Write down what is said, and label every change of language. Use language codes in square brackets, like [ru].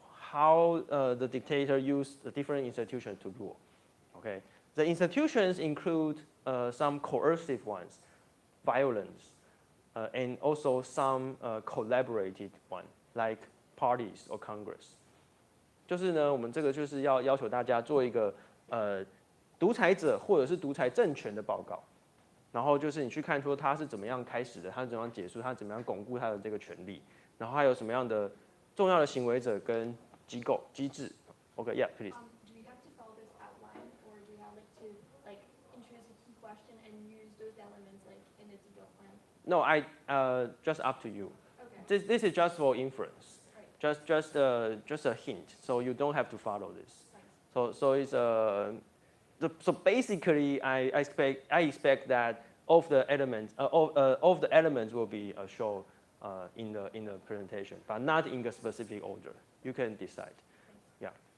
[en] How the dictator used the different institutions to rule. Okay. The institutions include some coercive ones, violence, and also some collaborated one, like parties or Congress. [zh] 就是呢，我们这个就是要求大家做一个独裁者或者是独裁政权的报告，然后就是你去看说他是怎么样开始的，他是怎么样结束，他怎么样巩固他的这个权利，然后还有什么样的重要的行为者跟机构机制。 [en] Okay, yeah, please. Do we have to follow this outline, or do we have to introduce a key question and use those elements in a detailed plan? No, just up to you. Okay. This is just for inference. Right. Just a hint, so you don't have to follow this. So it's so basically I expect that all of the elements will be shown in the presentation, but not in a specific order. You can decide. Yeah.